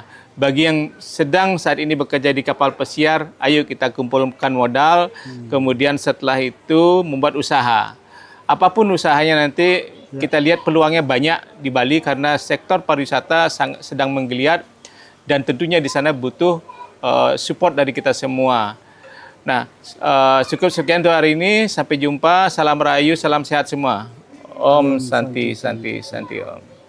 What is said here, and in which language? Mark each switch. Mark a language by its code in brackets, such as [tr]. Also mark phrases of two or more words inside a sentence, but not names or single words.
[id] Bagi yang sedang saat ini bekerja di kapal pesiar, ayo kita kumpulkan modal, kemudian setelah itu membuat usaha. Apapun usahanya nanti, kita lihat peluangnya banyak di Bali karena sektor pariwisata sedang menggeliat dan tentunya di sana butuh support dari kita semua. Nah, cukup sekian untuk hari ini. Sampai jumpa. Salam Rahayu, salam sehat semua. [sa] Om Santi Santi Santi Om.